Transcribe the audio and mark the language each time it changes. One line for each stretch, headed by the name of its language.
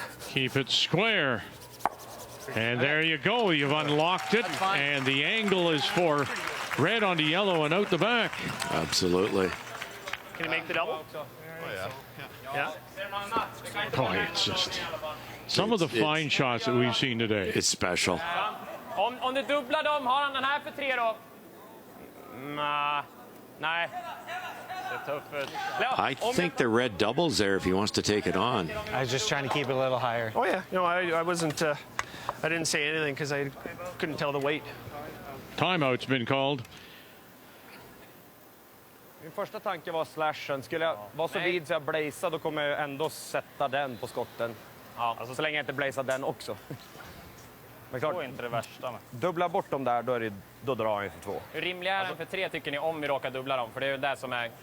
English: Keep it square. And there you go. You've unlocked it. And the angle is for red onto yellow and out the back. Absolutely. Can you make the double? Oh, yeah. Yeah. Oh, it's just some of the fine shots that we've seen today. It's special.
Swedish: Om du dubblar dem, har han den här för 3 då? Nej. Det är tufft.
English: I think the red doubles there if he wants to take it on. I was just trying to keep it a little higher. Oh yeah. No, I wasn't. I didn't say anything because I couldn't tell the weight. Timeout's been called.
Swedish: Min första tanke var slashen. Skulle jag vara så vid så jag blazar, då kommer jag ändå sätta den på skotten. Ja, alltså så länge jag inte blazar den också. Men klart, Det är inte det värsta. dubbla bort dem där, då drar jag för 2. Hur rimlig är den för 3 tycker ni om vi råkar dubbla dem? För det är ju det som är...